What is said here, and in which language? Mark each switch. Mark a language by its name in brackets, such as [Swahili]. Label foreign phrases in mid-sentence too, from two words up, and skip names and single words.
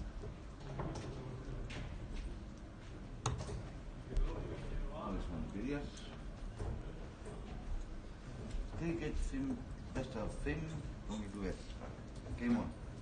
[Icelandic] Það er svona byrjar. [English] Take it [Icelandic] 5, best af 5, gangi ykkur vel. [English] Game on.